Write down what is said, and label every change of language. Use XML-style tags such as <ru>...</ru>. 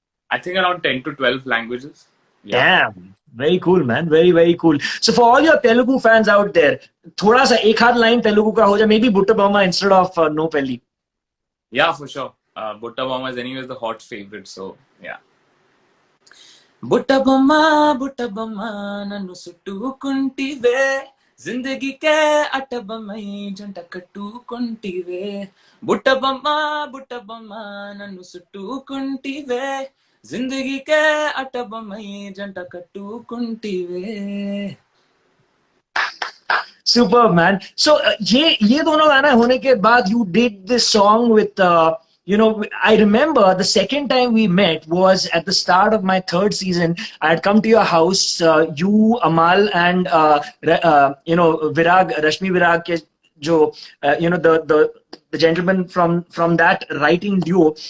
<en>I think around 10 to 12 languages. Yeah. Very cool, man. Very, very cool. So for all your Telugu fans out there,</en> <hi>थोड़ा सा एक हाथ line Telugu का हो जाए,</hi> <en>maybe Butta Bama instead of No Pelli. Yeah, for sure. Butta Bama is anyways the hot favorite, so yeah.</en> <te>బుట్టబొమ్మ బుట్టబొమ్మ నన్ను చుట్టుకుంటివే జిందగీకే అట్టబొమ్మై జంట కట్టుకుంటివే బుట్టబొమ్మ బుట్టబొమ్మ నన్ను చుట్టుకుంటివే జిందగీకే అట్టబొమ్మై జంట కట్టుకుంటివే.</te> <en>Superb, man. So</en> <hi>ये दोनों गाना होने के बाद</hi> <en>you did this song with you know, I remember the second time we met was at the start of my third season. I had come to your house, you, Amal, and you know, Virag, Rashmi Virag,</en> <hi>ke jo,</hi> <en>you know, the gentleman from that writing duo.</en>